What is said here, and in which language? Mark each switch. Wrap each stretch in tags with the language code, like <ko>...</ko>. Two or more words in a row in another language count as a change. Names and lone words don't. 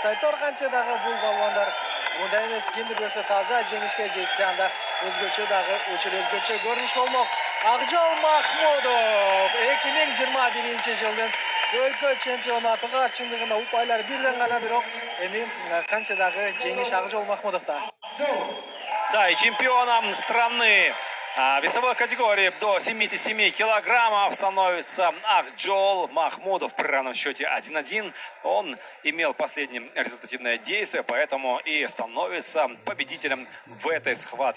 <ky>Айтор канча дагы бул балбандар мындай эмес, кимдир болсо таза жеңишке жетсе анда өзгөчө дагы учур өзгөчө көрүнүш болмок. Акжол Махмудов 2021-жылдын өлкө чемпионатыга чындыгында упайлар бирден гана, бирок эми канча дагы жеңиш Акжол Махмудовда.</ky> <ru>Да, и чемпионом страны весовой категории до 77 килограммов становится Акжол Махмудов при равном счете 1-1. Он имел последнее результативное действие, поэтому и становится победителем в этой схватке.</ru>